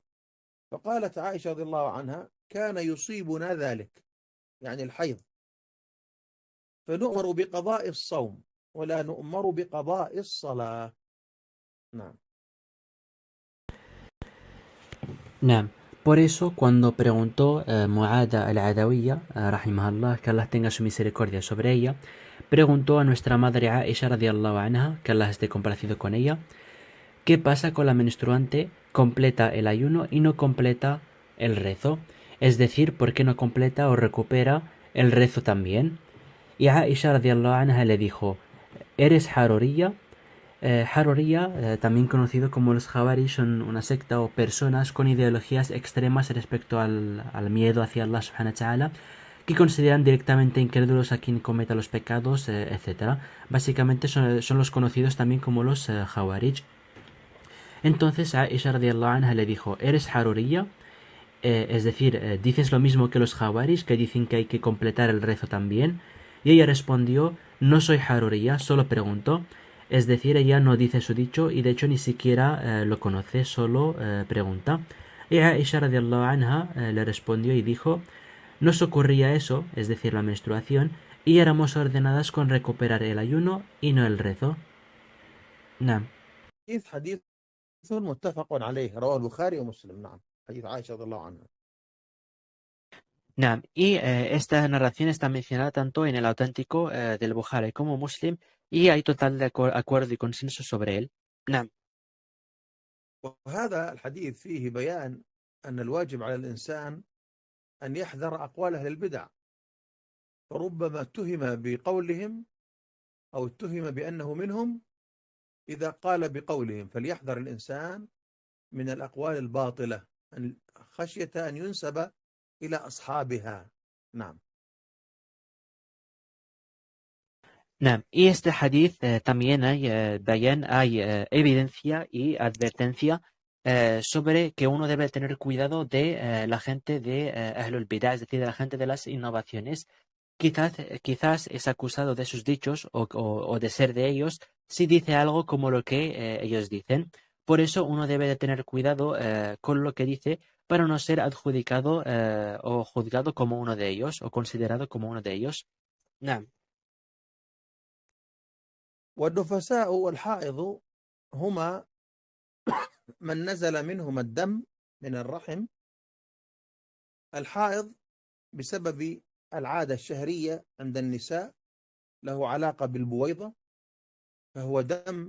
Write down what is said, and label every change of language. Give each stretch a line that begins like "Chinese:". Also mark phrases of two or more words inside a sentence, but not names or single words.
Arabic: فقالت عائشة رضي الله عنها: كان يصيبنا ذلك، يعني الحيض، فنؤمر بقضاء الصوم ولا نؤمر بقضاء الصلاة. نعم. Naam.
Spanish: Por eso, cuando preguntó Mu'ada al-Adawiyya, rahimahullah, que Allah tenga su misericordia sobre ella, preguntó a nuestra madre Aisha
Arabic: رضي الله عنها,
Spanish: que Allah esté complacido con ella, ¿qué pasa con la menstruante? Completa el ayuno y no completa el rezo. Es decir, ¿por qué no completa o recupera el rezo también? Y Aisha
Arabic: رضي الله عنها
Spanish: le dijo: ¿eres haruriya? Haruriya, también conocido como los Jawari, son una secta o personas con ideologías extremas respecto al miedo hacia Allah
Arabic: سبحانه وتعالى,
Spanish: que consideran directamente incrédulos a quien cometa los pecados, etc. Básicamente son los conocidos también como los Jawarij. Entonces Aisha
Arabic: رضي الله عنها
Spanish: le dijo: ¿eres haruriya? Es decir, dices lo mismo que los Jawaris, que dicen que hay que completar el rezo también. Y ella respondió: no soy haruriya, solo pregunto. Es decir, ella no dice su dicho y de hecho ni siquiera lo conoce, solo pregunta. Y Aisha
Arabic: رضي الله عنها
Spanish: le respondió y dijo: nos ocurría eso, es decir, la menstruación, y éramos ordenadas con recuperar el ayuno y no el rezo.
Arabic: Naam. حديث متفق عليه، رواه البخاري ومسلم. نعم، حديث عائشة رضي الله عنها. Naam.
Spanish: Y esta narración está mencionada tanto en el auténtico del Bukhari como Muslim y hay total de acuerdo y consenso sobre él.
Arabic: Naam. وهذا الحديث فيه بيان أن الواجب على الإنسان أن يحذر أقوال أهل البدع، فربما اتهم بقولهم أو اتهم بأنه منهم إذا قال بقولهم، فليحذر الإنسان من الأقوال الباطلة خشية أن ينسب إلى أصحابها. نعم. Naam.
Spanish: Y este hadith también hay bayan, hay evidencia y advertencia sobre que uno debe tener cuidado de la gente de
Arabic: أهل البدع,
Spanish: es decir, de la gente de las innovaciones. Quizás es acusado de sus dichos o de ser de ellos si dice algo como lo que ellos dicen. Por eso uno debe de tener cuidado con lo que dice para no ser adjudicado o juzgado como uno de ellos o considerado como uno de ellos.
Arabic: Naam. والنفساء والحائض هما من نزل منهما الدم من الرحم. الحائض بسبب العادة الشهرية عند النساء، له علاقة بالبويضة، فهو دم